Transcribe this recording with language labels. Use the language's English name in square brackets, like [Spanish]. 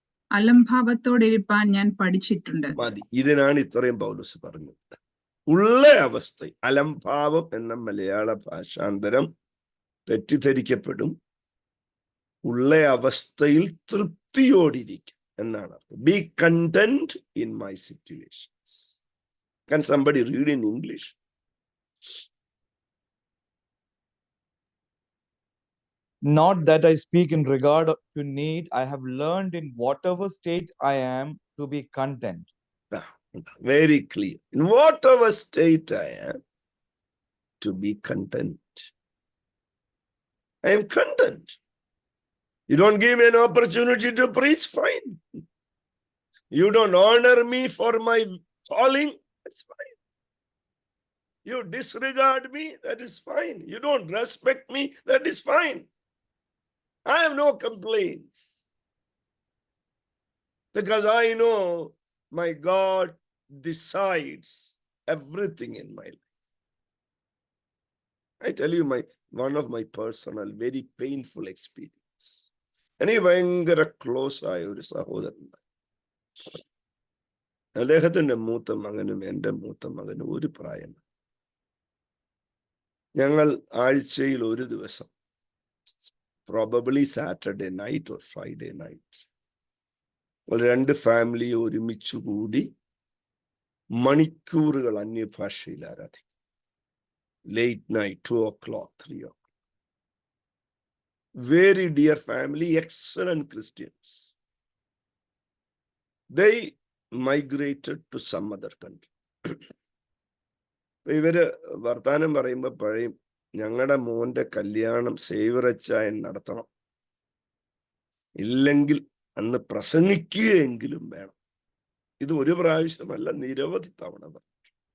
[Malayalam] അലംഭാവത്തോടിരിപ്പാൻ ഞാൻ പഠിച്ചിട്ടുണ്ട്. മതി. ഇതിനാണ് ഇത്രയും പൗലോസ് പറഞ്ഞത്. ഉള്ള അവസ്ഥ. അലംഭാവം എന്ന മലയാള ഭാഷാന്തരം തെറ്റിദ്ധരിക്കപ്പെടും. ഉള്ള അവസ്ഥയിൽ തൃപ്തിയോടിരിക്കും എന്നാണ് അർത്ഥം. [English] B content in my situations. Can somebody read in English? Not that I speak in regard to need, I have learned in whatever state I am to be content. Very clear. In whatever state I am, to be content. I am content. You don't give me an opportunity to preach, fine. You don't honor me for my calling, that's fine. You disregard me, that is fine. You don't respect me, that is fine. I have no complaints. Because I know my God decides everything in my life. I tell you one of my personal, very painful experience. [Malayalam] എനിക്ക് ഭയങ്കര close ആയ ഒരു സഹോദരൻ. അദ്ദേഹത്തിന്റെ മൂത്ത മകനും എൻ്റെ മൂത്ത മകനും ഒരു പ്രായം. ഞങ്ങൾ ആഴ്ചയിൽ ഒരു ദിവസം, [English] probably Saturday night or Friday night, [Malayalam] രണ്ട് ഫാമിലി ഒരുമിച്ച് കൂടി മണിക്കൂറുകൾ അന്യഭാഷയിൽ ആരാധിക്കും. [English] Late night, 2 o'clock, 3 o'clock. Very dear family, excellent Christians. They migrated to some other country. [Malayalam] ഇവര് വർത്താനം പറയുമ്പോ പറയും, ഞങ്ങളുടെ മോന്റെ കല്യാണം സേവറച്ചായൻ നടത്തണം, ഇല്ലെങ്കിൽ അന്ന് പ്രസംഗിക്കുകയെങ്കിലും വേണം. ഇത് ഒരു പ്രാവശ്യമല്ല, നിരവധി തവണ പറഞ്ഞു.